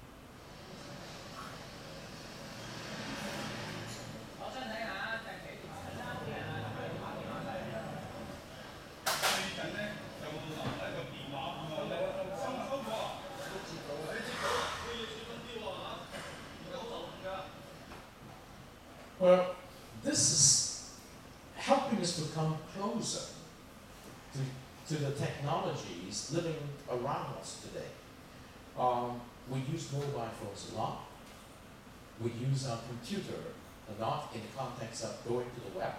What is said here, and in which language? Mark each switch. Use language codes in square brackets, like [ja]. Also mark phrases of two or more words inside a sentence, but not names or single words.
[yue] 我想睇下近期啲新聞啲人啊，同埋打電話嚟啊。最近咧就留低個電話咁樣咧，收唔收過啊？都接到，你接到，都要小心啲喎嚇，而家好受㗎。 [en] Well, this is helping us to come closer to the technologies living around us today. We use mobile phones a lot. We use our computer a lot in the context of going to the web.